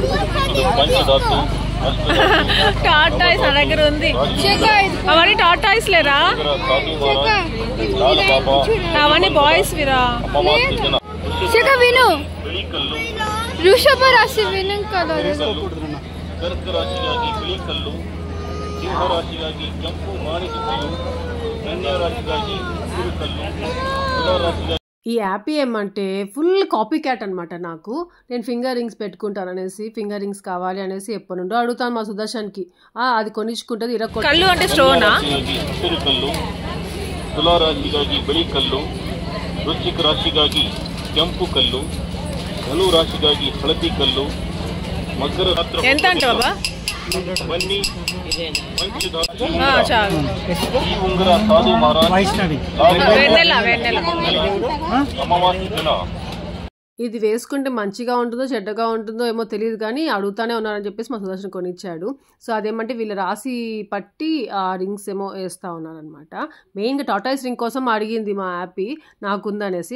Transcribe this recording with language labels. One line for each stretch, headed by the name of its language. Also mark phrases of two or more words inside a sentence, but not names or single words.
Telugu: టాటాయిస్ నా దగ్గర ఉంది. అవన్నీ టాటాయిస్ లేరా, అవన్నీ బాయ్స్ విరా. విను వృషభ రాశి విను కదా.
Kannada: ಕರ್ಕ ರಾಶಿಗಾಗಿ ಬಿಳಿ ಕಲ್ಲು, ಸಿಂಹ ರಾಶಿಗಾಗಿ ಕೆಂಪು ಮಾಣಿಕ್ಯ ಕಲ್ಲು, ಕನ್ಯಾ ರಾಶಿಗಾಗಿ ಹಸಿರು ಕಲ್ಲು, ತುಲಾ ರಾಶಿಗಾಗಿ.
Telugu: ఈ యాపీ ఏమంటే
English: full copy cat
Telugu: అనమాట. నాకు నేను
English: finger rings
Telugu: పెట్టుకుంటాను అనేసి,
English: finger rings
Telugu: కావాలి అనేసి ఎప్పటి నుండో అడుగుతాను మా సుదర్శన్కి. అది కొనిచ్చుకుంటుంది. కళ్ళు అంటే స్టోనా.
Kannada: ಹಸಿರು ಕಲ್ಲು, ತುಲಾ ರಾಶಿಗಾಗಿ ಬಿಳಿ ಕಲ್ಲು, ವೃಶ್ಚಿಕ ರಾಶಿಗಾಗಿ ಕೆಂಪು ಕಲ್ಲು, ಧನು ರಾಶಿಗಾಗಿ ಹಳದಿ ಕಲ್ಲು, ಮಕರ
Telugu: ఎంత అంటే బాబా
Kannada: ಬನ್ನಿ
Telugu: చాలు.
Kannada: ಈ ಉಂಗುರ ಸಾಧು ಮಹಾರಾಜ್ ಅಮಾವಾಸ್ಯೆ ದಿನ.
Telugu: ఇది వేసుకుంటే మంచిగా ఉంటుందో చెడ్డగా ఉంటుందో ఏమో తెలియదు, కానీ అడుగుతానే ఉన్నారని చెప్పేసి మా సుదర్శన్ కొనిచ్చాడు. సో అదేమంటే వీళ్ళ రాసి పట్టి ఆ రింగ్స్ ఏమో వేస్తూ ఉన్నారనమాట. మెయిన్గా
English: tortoise ring
Telugu: కోసం అడిగింది మా యాపీ, నాకుందనేసి.